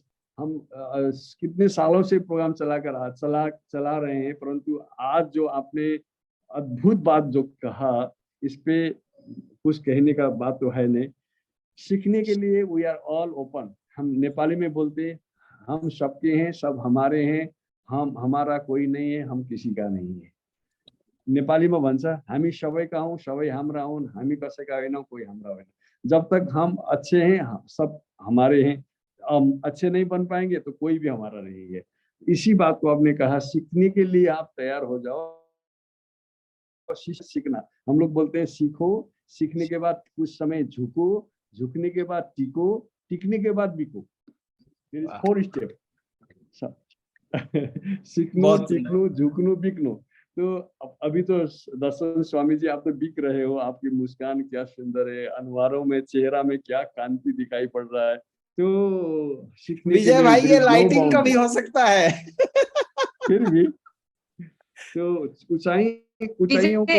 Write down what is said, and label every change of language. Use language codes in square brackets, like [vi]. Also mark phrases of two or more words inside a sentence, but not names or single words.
[hi] हम कितने सालों से प्रोग्राम चला रहे हैं, परंतु आज जो आपने अद्भुत बात जो कहा, इस पे कुछ कहने का बात तो है नहीं। सीखने के लिए [en] we are all open. [hi] हम नेपाली में बोलते हैं, हम सबके हैं, सब हमारे हैं, हमारा कोई नहीं है, हम किसी का नहीं है। [ne] नेपाली में भन्छ, हामी सबैका हौं, सबै हाम्रा हुन्, हामी कसैका होइनौं, कोई हाम्रा होइन। [hi] जब तक हम अच्छे हैं, सब हमारे हैं। हम अच्छे नहीं बन पाएंगे तो कोई भी हमारा नहीं है। इसी बात को आपने कहा, सीखने के लिए आप तैयार हो जाओ। सीखना, हम लोग बोलते हैं सीखो, सीखने के बाद कुछ समय झुको, झुकने के बाद टिको, टिकने के बाद बिको। 4 स्टेप। सीखनो, टिकनो, झुकनो, बिकनो। तो अभी तो दर्शन स्वामी जी आप तो बिक रहे हो, आपकी मुस्कान क्या सुंदर है, अनवारों में, चेहरा में क्या कांति दिखाई पड़ रहा है। तो सीखने के विजय लिए भाई, ये no लाइटिंग का boundary। भी हो सकता है। फिर भी तो ऊंचाइयों को